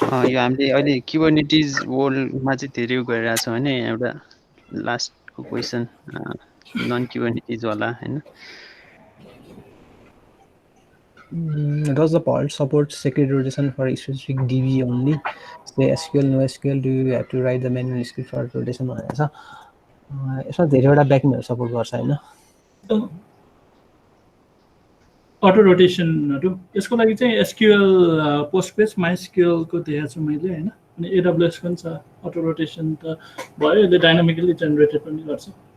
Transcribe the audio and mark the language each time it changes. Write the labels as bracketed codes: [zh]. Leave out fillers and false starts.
[ne] यो हामीले अहिले क्युबरनेटिज वर्ल्डमा चाहिँ धेरै गरिरहेको छौँ होइन एउटा लास्टको क्वेसन नन क्युबरनेटिजवाला होइन [en] Does the Vault support secret rotation for specific DB only? Say SQL, NoSQL, do you have to write the manual script for rotation? [ne] यसमा धेरैवटा ब्याकइन्डहरू सपोर्ट गर्छ होइन अटो रोटेसनहरू यसको लागि चाहिँ एसक्युएल पोस्टग्रेस माइएसक्युएलको देखाएको छु मैले होइन अनि एडब्लुएस पनि छ अटो रोटेसन त भयो यसले डाइनामिकली जेनेरेटेड पनि गर्छ